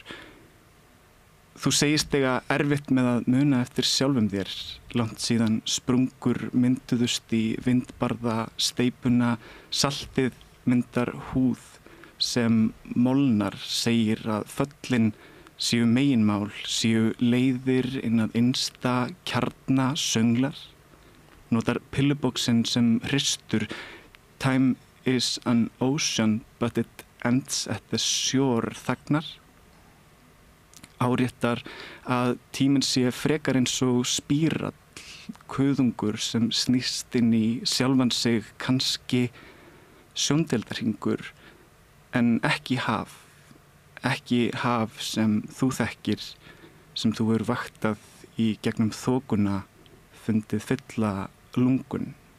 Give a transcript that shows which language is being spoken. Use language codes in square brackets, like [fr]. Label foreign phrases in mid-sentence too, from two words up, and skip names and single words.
[is] Þú segist eiga erfitt með að muna eftir sjálfum þér, langt síðan sprungur mynduðust í vindbarða steipuna, saltið myndar húð sem molnar, segir að föllin séu meginmál, séu leiðir inn að innsta kjarna sönglar. Notar pillubóksin sem hristur, [en] time is an ocean but it ends at the shore, [is] þagnar. áréttar að tíminn sé frekar eins og spírall, kuðungur sem snýst inn í sjálfan sig, kannski sjóndeildarhringur en ekki haf sem þú þekkir, sem þú hefur vaktað í gegnum þokuna, fundið fylla lungun.